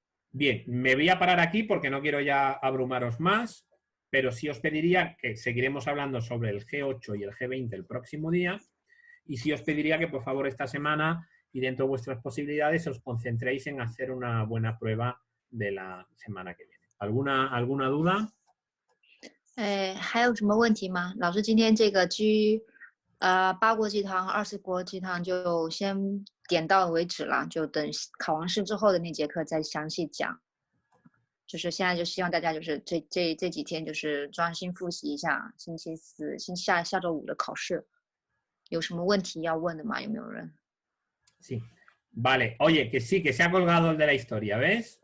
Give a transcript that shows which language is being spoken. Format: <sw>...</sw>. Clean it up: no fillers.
<es>Bien, me voy a parar aquí porque no quiero ya abrumaros más, pero sí os pediría que seguiremos hablando sobre el G8 y el G20 el próximo día, y sí os pediría que por favor esta semana y dentro de vuestras posibilidades os concentréis en hacer una buena prueba de la semana que viene. ¿Alguna duda?</es> <zh>还有什么问题吗？老师，今天这个8国际堂、20国际堂就先点到为止了，就等考完试之后的那节课再详细讲。就是现在就希望大家就是这几天就是专心复习一下星期四、下周五的考试。有什么问题要问的吗？有没有人？</zh> <es>Sí. Vale, oye, que sí, que se ha colgado el de la historia, ¿ves?</es>